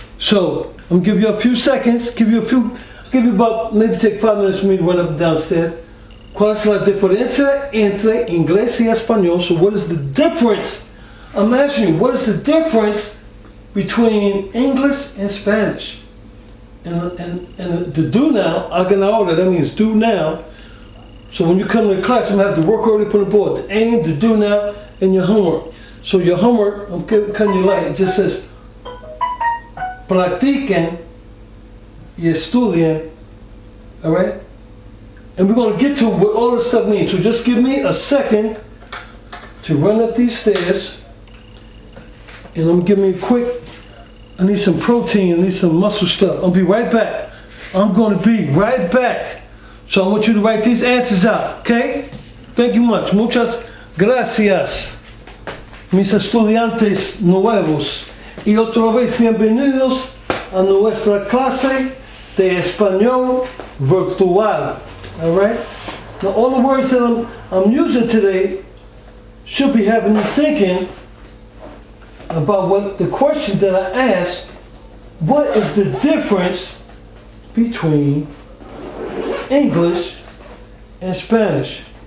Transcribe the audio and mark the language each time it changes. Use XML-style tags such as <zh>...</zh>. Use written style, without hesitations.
<en>So, I'm gonna give you a few seconds, give you about, maybe take 5 minutes for me to run up and downstairs.</en> <es>¿Cuál es la diferencia entre inglés y español?</es> <en>So what is the difference? I'm asking you, what is the difference between English and Spanish? And the do now,</en> <es>hagan ahora,</es> <en>that means do now. So when you come to class, I'm gonna have the work already put on the board. The aim, the do now, and your homework. So your homework, I'm cutting you light, it just says,</en> <es>practiquen y estudien,</es> <en>all right? And we're going to get to what all this stuff means. So just give me a second to run up these stairs. And I'm giving me a quick, I need some protein, I need some muscle stuff. I'll be right back. I'm going to be right back. So I want you to write these answers out, okay? Thank you much.</en> <es>Muchas gracias, mis estudiantes nuevos. Y otra vez bienvenidos a nuestra clase de español virtual.</es> <en>All right? Now all the words that I'm using today should be having you thinking about what the question that I asked, what is the difference between English and Spanish?</en>